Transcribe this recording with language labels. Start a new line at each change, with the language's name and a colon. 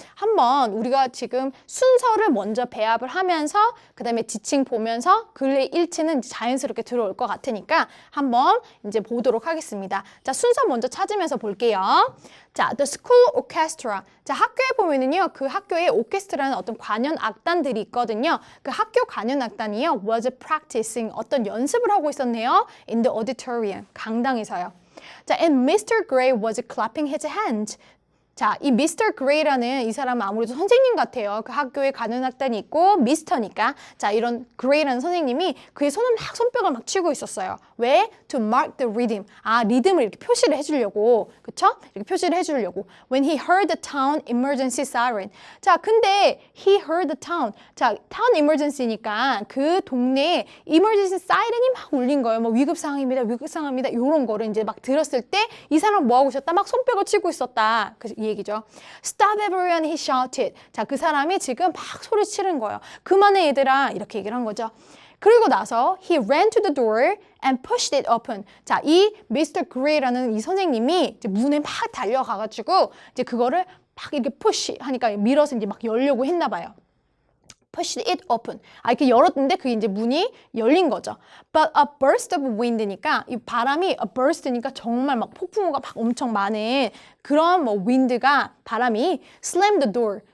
Korean: 한번 우리가 지금 순서를 먼저 배합을 하면서 그 다음에 지칭 보면서 글의 일치는 자연스럽게 들어올 것 같으니까 한번 이제 보도록 하겠습니다. 자, 순서 먼저 찾으면서 볼게요.
English: 자, The School Orchestra.
Korean: 자, 학교에 보면은요, 그 학교에 오케스트라는 어떤 관현 악단들이 있거든요. 그 학교 관현 악단이요,
English: was practicing,
Korean: 어떤 연습을 하고 있었네요.
English: In the auditorium,
Korean: 강당에서요. 자,
English: and Mr. Gray was clapping his hands.
Korean: 자, 이 미스터 그레이라는 이 사람은 아무래도 선생님 같아요. 그 학교에 가는 학단이 있고 미스터니까. 자, 이런 그레이라는 선생님이 그의 손을 막 손뼉을 막 치고 있었어요. 왜?
English: To mark the rhythm.
Korean: 아, 리듬을 이렇게 표시를 해주려고. 그쵸? 이렇게 표시를 해주려고.
English: When he heard the town emergency siren.
Korean: 자, 근데
English: he heard the town.
Korean: 자, town emergency니까 그 동네에
English: emergency siren
Korean: 이 막 울린 거예요. 뭐 위급 상황입니다. 위급 상황입니다. 이런 거를 이제 막 들었을 때 이 사람 뭐 하고 있었다? 막 손뼉을 치고 있었다. 이 얘기죠.
English: Stop everyone, he shouted.
Korean: 자, 그 사람이 지금 막 소리 치는 거예요. 그만해 얘들아. 이렇게 얘기를 한 거죠. 그리고 나서
English: he ran to the door and pushed it open.
Korean: 자, 이 Mr. Gray라는 이 선생님이 이제 문에 막 달려가가지고 이제 그거를 막 이렇게 push 하니까 밀어서 이제 막 열려고 했나 봐요.
English: pushed it open.
Korean: 아, 이렇게 열었는데 그게 이제 문이 열린 거죠.
English: But a burst of wind
Korean: 니까 이 바람이
English: a burst
Korean: 니까 정말 막 폭풍우가 막 엄청 많은 그런 뭐 wind가 바람이
English: slammed the door.